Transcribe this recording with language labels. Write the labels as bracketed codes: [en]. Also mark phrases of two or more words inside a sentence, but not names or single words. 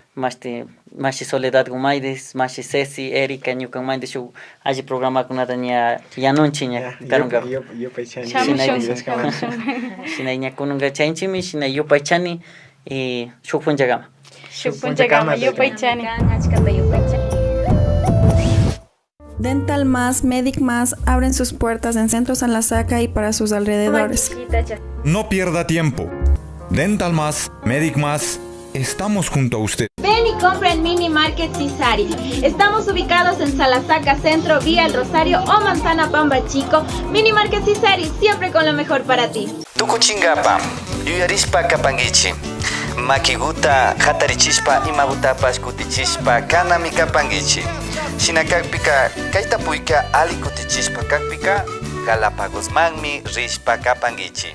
[qu] mashi Soledad gumaydes mashi Ceci Erika ñukanmanta shu alli programakunata ña yanunchik ña karunka shinay ña kununka chayinchikmi shinay yupaychani shuk punchakama Yupaychani. [es] Dental Más, Medic Más abren sus puertas en Centro San Lasaca y para sus alrededores. No pierda tiempo. Dental Más, Medic Más, estamos junto a usted. Ven y compra en Mini Market Cisari. Estamos ubicados en Salasaca Centro, Vía El Rosario o Manzana Pamba Chico. Mini Market Cisari, siempre con lo mejor para ti. [qu] Tukuchingapam, yuyarispa kapangichi. Makiguta hatarichispa imagutapas kutichispa kanami kapangichi. Shinakakpika kaitapuika ali kutichispa kakpika Galapagos magmi rispa kapangichi.